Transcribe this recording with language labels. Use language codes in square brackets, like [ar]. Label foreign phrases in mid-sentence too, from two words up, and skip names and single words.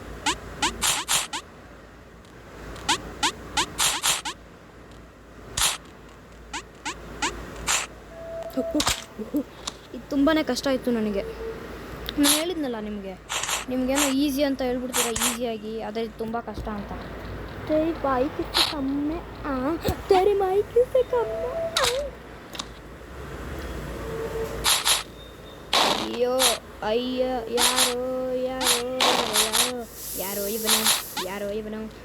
[kn] ಇದು ತುಂಬಾ ಕಷ್ಟ ಆಯಿತು ನನಗೆ. ನಾನು ಹೇಳಿದ್ನಲ್ಲ ನಿಮಗೇನೋ ಈಸಿ ಅಂತ ಹೇಳ್ಬಿಡ್ತೀರ ಈಸಿಯಾಗಿ, ಅದೇ ತುಂಬ ಕಷ್ಟ ಅಂತ. [hi] तेरी बाई किससे कम में तेरी माई किससे कम में [kn] ಅಯ್ಯೋ ಅಯ್ಯ ಯಾರೋ ಇವನು